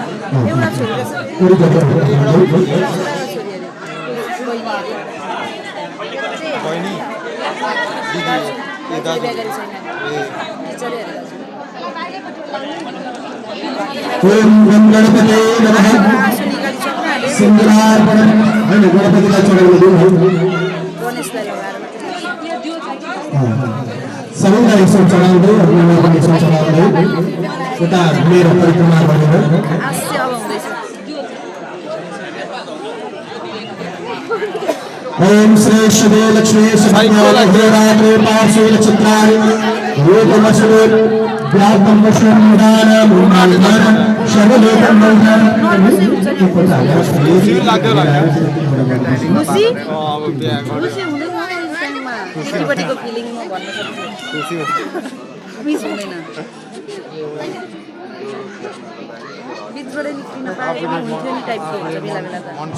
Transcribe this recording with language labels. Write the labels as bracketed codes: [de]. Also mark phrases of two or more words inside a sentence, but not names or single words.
[ne] एउटा छोरी रहेछ कुरी जति एउटा छोरा र छोरी अरे बहिनी दिदी ए दाजु दाजु बिहा गरेको छैन टिचरै हेरेर [sa] ओम गम गणपते नमः [ne] आँसु निकालिसक्नु हाले सिंहार्पणम हैन गणपतिलाई चढाउनु दिउँ गणेशलाई लगाएर मात्रै सबैलाई यसो चढाउँदै अरूलाई पनि यसो चढाउँदै उता मेरो परिक्रमा गरेर आस्य अब हुँदैछ [sa] ओम श्री शिवे लक्ष्मी सुभद्रात्रे पार्श्वे चित्राय रूपमस्वे व्याप्तं वशं निदान मूर्धान शरलोकं मौनं [ne] खुसी लाग्यो खुसी अब बिहा गर्नु खुसी हुँदैन यो टाइममा केटीपट्टिको फिलिङ म भन्न सक्छु खुसी मिस हुँदैन बिचबाट निस्किन पाए हुन्थ्यो नि टाइपको हुन्छ बेला बेला त